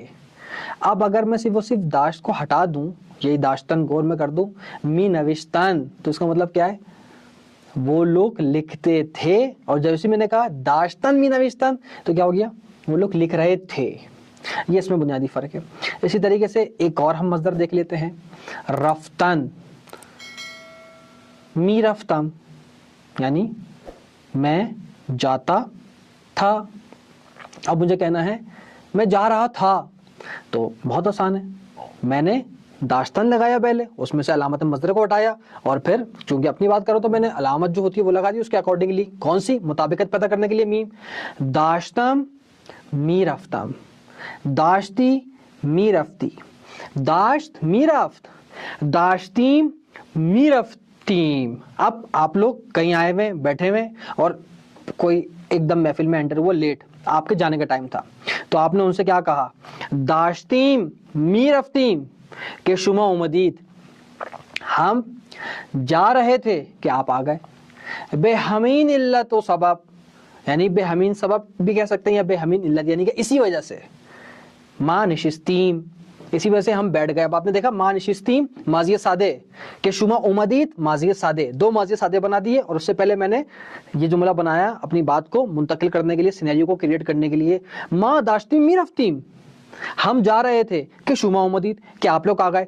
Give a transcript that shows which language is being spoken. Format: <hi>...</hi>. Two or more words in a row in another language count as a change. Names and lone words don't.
<ur>اب اگر میں صرف داشت کو ہٹا دوں، یہی داشتن غور میں کر دوں،</ur> <fa>می نوشتن،</fa> <ur>تو اس کا مطلب کیا ہے؟ وہ لوگ لکھتے تھے. اور جیسے میں نے کہا</ur> <fa>داشتن می نوشتن</fa> <ur>تو کیا ہو گیا؟ وہ لوگ لکھ رہے تھے. یہ اس میں بنیادی فرق ہے. اسی طریقے سے ایک اور ہم مصدر دیکھ لیتے ہیں،</ur> <fa>رفتن، می رفتم</fa> <ur>یعنی میں جاتا تھا. اب مجھے کہنا ہے میں جا رہا تھا، تو بہت آسان ہے. میں نے داشتن لگایا پہلے، اس میں سے علامت مصدر کو ہٹایا، اور پھر چونکہ اپنی بات کرو تو میں نے علامت جو ہوتی ہے وہ لگا دی اس کے اکارڈنگلی. کون سی؟ مطابقت پیدا کرنے کے لیے میم.</ur> <fa>داشتم می رفتم، داشتی می رفتی، داشت می رفت، داشتیم می رفتیم.</fa> <ur>اب آپ لوگ کہیں آئے ہوئے بیٹھے ہوئے اور کوئی ایک دم محفل میں انٹر ہوا لیٹ، آپ کے جانے کا ٹائم تھا، تو آپ نے ان سے کیا کہا؟</ur> <fa>داشتیم می رفتیم کہ شما اومدید،</fa> <ur>ہم جا رہے تھے کہ آپ آ گئے.</ur> <fa>بے ہمین علت و سبب،</fa> <ur>یعنی</ur> <fa>بے ہمین سبب</fa> <ur>بھی کہہ سکتے ہیں یا</ur> <fa>بے ہمین علت</fa> <ur>یعنی کہ اسی وجہ سے.</ur> <fa>ما نشستیم</fa> <ur>اسی وجہ سے ہم بیٹھ گئے. اب آپ نے دیکھا</ur> <fa>ما نشستیم</fa> <ur>ماضی سادہ کے</ur> <fa>شما اومدید</fa> <ur>ماضی سادہ، دو ماضی سادہ بنا دیے اور اس سے پہلے میں نے یہ جملہ بنایا اپنی بات کو منتقل کرنے کے لیے، سینیریو کو کریئیٹ کرنے کے لیے.</ur> <fa>ما داشتیم می رفتیم,</fa> <ur>ہم جا رہے تھے کہ</ur> <fa>شما اومدید,</fa> <ur>کہ آپ لوگ آ گئے.</ur>